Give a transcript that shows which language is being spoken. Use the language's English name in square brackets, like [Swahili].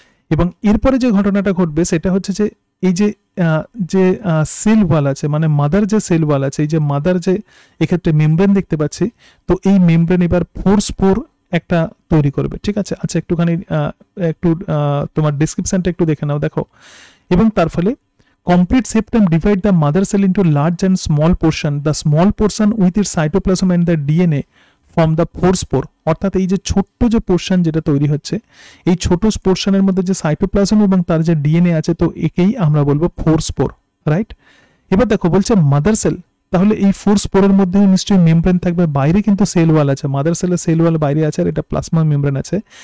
[Bangla] এবং এরপরে যে ঘটনাটা ঘটবে সেটা হচ্ছে যে এই যে সেল ওয়াল আছে, মানে মাদার যে সেল ওয়াল আছে, এই যে মাদার যে এক্ষেত্রে মেমব্রেন দেখতে পাচ্ছি, তো এই মেমব্রেন এবার ফোর স্পোর একটা তৈরি করবে, ঠিক আছে। আচ্ছা একটুখানি একটু তোমার ডিসক্রিপশনটা একটু দেখে নাও, দেখো। এবং তার ফলে [English] complete septum divide the mother cell into large and small portion. The small portion with its cytoplasm and the DNA form the four spore. [Bangla] অর্থাৎ এই যে ছোট্ট যে পোর্শন যেটা তৈরি হচ্ছে, এই ছোট পোর্শনের মধ্যে যে সাইটোপ্লাজম এবং তার যে ডিএনএ আছে, তো একেই আমরা বলবো ফোর স্পোর, রাইট। এবার দেখো বলছে মাদার সেল, তাহলে এই ফোর স্পোরের মধ্যে নিশ্চয়ই মেমব্রেন থাকবে, বাইরে কিন্তু সেল ওয়াল আছে, মাদার সেলের সেল ওয়াল বাইরে আছে আর এটা প্লাজমা মেমব্রেন আছে।